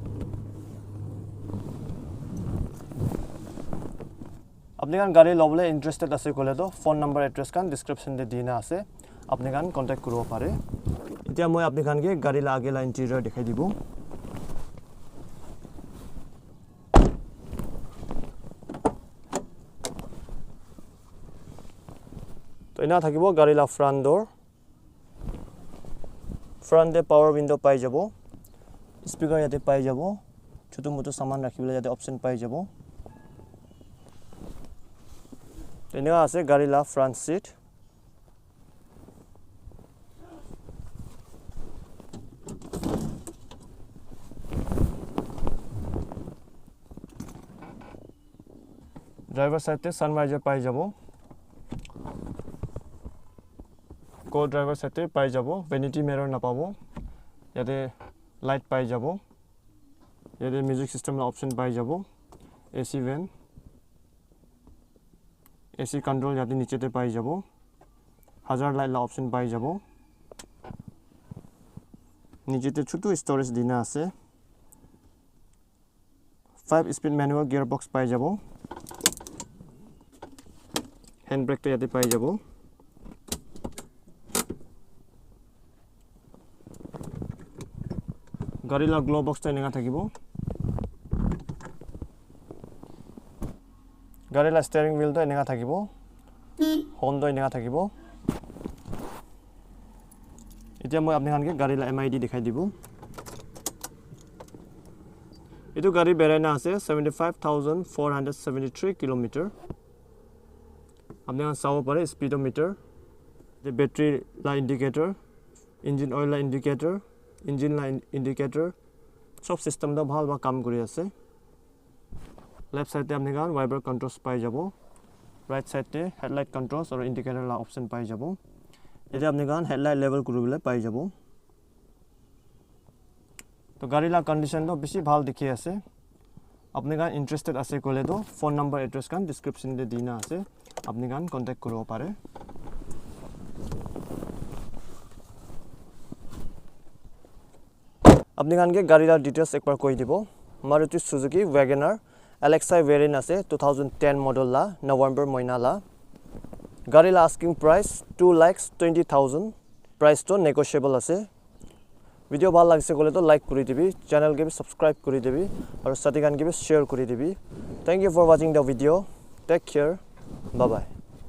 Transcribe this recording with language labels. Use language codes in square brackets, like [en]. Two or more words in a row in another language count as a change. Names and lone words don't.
[nag] Apni kan gari lobole interested ase kole to [en] phone number [nag] address kan description de dina ase. Apni kan contact koribo pare. Etia moi apni kan ke gari la age la interior dekhai dibo. To ena thakibo gari la [en] front door. [nag] Front de [en] power window [nag] pai jabo. Speaker yate pai jabo. Choto moto saman rakhibole yate option pai jabo. Eneka ase gari la [en] front seat. Driver side [nag] te [en] sun visor [nag] pai jabo. [en] Co-driver side [nag] te pai jabo. [en] Vanity mirror [nag] na pabo. Yate light pai jabo. Yate [en] music system [nag] la option pai jabo. [en] AC vent. AC control [nag] yate niche te pai jabo. [en] Hazard light [nag] la option pai jabo. Niche te chutu storage dina ase. [en] 5-speed manual gearbox [nag] pai jabo. Handbrake to yate pai jabo. Gari la [en] glove box [nag] to eneka thakibo. Gari la [en] steering wheel [nag] to eneka thakibo. Horn to eneka thakibo. Etia moi apni khan ke gari la MID dekhai dibo. Etu gari berai na ase 75,473 km. Apni khan sao pare [en] speedometer, the battery [nag] la indicator, [en] engine oil [nag] la indicator, engine la indicator. Sob system da bhal ba kam kori ase. [en] Left side [nag] te apni kan [en] wiper controls [nag] pai jabo. [en] right side [nag] te [en] headlight controls or indicator [nag] la option pai jabo eta apni kan [en] headlight level [nag] kuribole pai jabo to gari la condition to beshi bhal dikhi ase apni kan interested ase kole to [en] phone number [nag] address kan description de dina ase apni kan contact koribo pare apni kan ke gari la details ekbar koi dibo Maruti Suzuki Wagoner LXI variant ase 2010 model la November moina la gari la [en] asking price [nag] 2,20,000 price to negotiable ase video bhal lagise kole to like kori dibi channel ke subscribe kori dibi aru sati kan ke share kori dibi [en] thank you for watching the video take care bye bye